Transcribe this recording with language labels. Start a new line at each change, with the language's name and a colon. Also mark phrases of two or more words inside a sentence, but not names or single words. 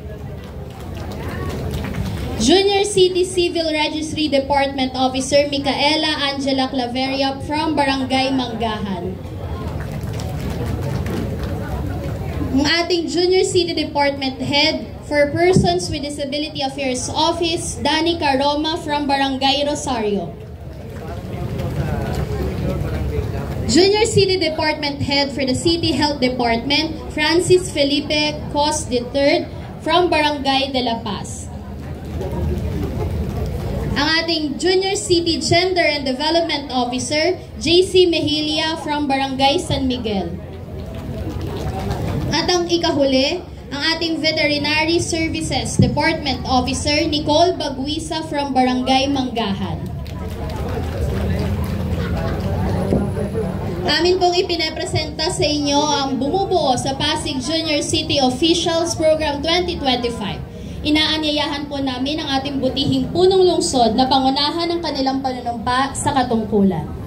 English: Junior City Civil Registry Department Officer, Micaela Angela Claveria from Barangay Manggahan.
Filipino: Ang ating
English: Junior City Department Head for Persons with Disability Affairs Office, Danica Roma from Barangay Rosario. Junior City Department Head for the City Health Department, Francis Felipe Cos III from Barangay de la Paz.
Filipino: Ang ating
English: Junior City Gender and Development Officer, JC Mejilia from Barangay San Miguel.
Filipino: At ang ikahuli, ang ating
English: Veterinary Services Department Officer, Nicole Baguisa from Barangay Manggahan.
Filipino: Amin pong ipinapresenta sa inyo ang bumubuo sa Pasig Junior City Officials Program 2025. Inaanyayahan po namin ang ating butihing punong lungsod na pangunahan ng kanilang panunumpa sa katungkulan.